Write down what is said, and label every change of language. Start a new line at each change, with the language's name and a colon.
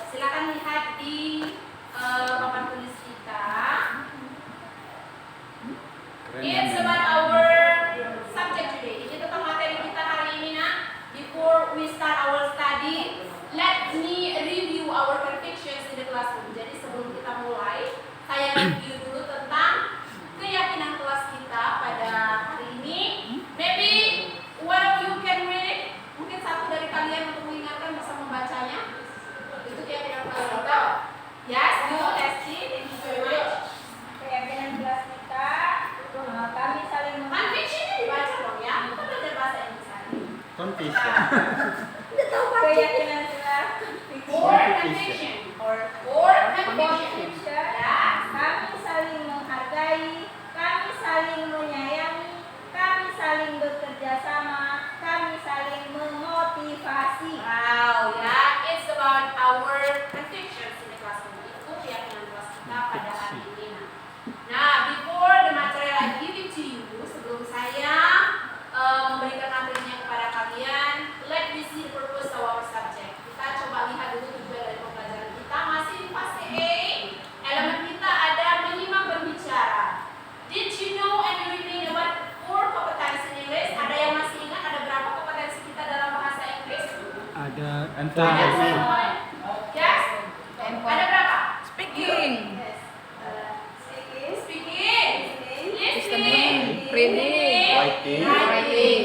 Indonesian: Silakan lihat di papan tulis kita.
English: It's about our subject today.
Indonesian: Ini tentang materi kita hari ini, nak.
English: Before we start our study, let me review our convictions in the classroom.
Indonesian: Jadi sebelum kita mulai, saya review dulu tentang keyakinan kelas kita pada hari ini.
English: Maybe one of you can read it.
Indonesian: Mungkin satu dari kalian untuk mengingatkan bisa membacanya. Itu keyakinan kelas kita.
English: Yes, you, Esti, thank you very much.
Indonesian: Keyakinan kelas kita, kami saling Convictionnya dibaca dong ya. Kita belajar bahasa Inggris hari ini.
English: Confusion.
Indonesian: keyakinan kelas
English: Or conviction. Or conviction. Ya.
Indonesian: kami saling menghargai, kami saling menyayangi, kami saling bekerja sama, kami saling memotivasi. Wow, ya.
English: It's about our convictions in the classroom.
Indonesian: Itu keyakinan kelas kita pada hari ini.
English: Nah, before the material I give it to you,
Indonesian: sebelum saya memberikan materinya kepada kalian,
English: let me see the purpose of our subject.
Indonesian: Kita coba lihat dulu tujuan dari pembelajaran kita. Masih di fase A, elemen kita ada menyimak berbicara.
English: Did you know and you remain about 4 competency in English?
Indonesian: Ada yang masih ingat ada berapa kompetensi kita dalam bahasa Inggris? Ada
English: And forget me.
Indonesian: Yes? Ada berapa?
English: Speaking. Speaking, listening, Reading. Writing. writing.